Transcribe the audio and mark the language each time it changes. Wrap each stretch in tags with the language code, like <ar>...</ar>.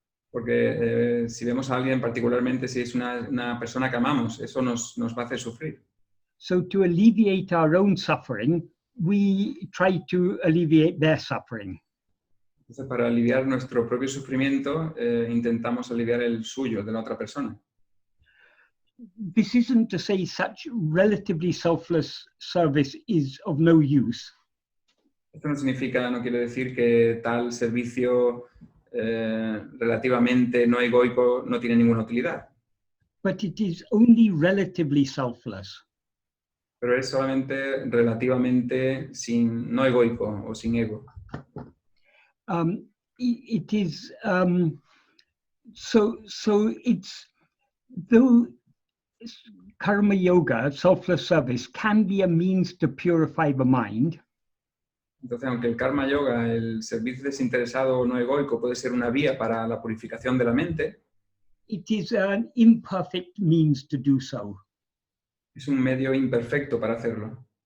<es>Porque si vemos a alguien, particularmente si es una persona que amamos, eso nos va a hacer sufrir.</es> <en>So to alleviate our own suffering, we try to alleviate their suffering.</en> <es>Entonces, para aliviar nuestro propio sufrimiento, intentamos aliviar el suyo, de la otra persona.</es> <en>This isn't to say such relatively selfless service is of no use.</en> <es>Esto no quiere decir que tal servicio relativamente no egoico no tiene ninguna utilidad.</es> <en>But it is only relatively selfless.</en> <es>Pero es solamente relativamente no egoico o sin ego.</es> <en>It is so it's though karma yoga, selfless service, can be a means to purify the mind.</en> <es>Entonces, aunque el karma yoga, el servicio desinteresado o no egoico, puede ser una vía para la purificación de la mente,</es> <en>it is an imperfect means to do so.</en> <es>Es un medio imperfecto para hacerlo.</es>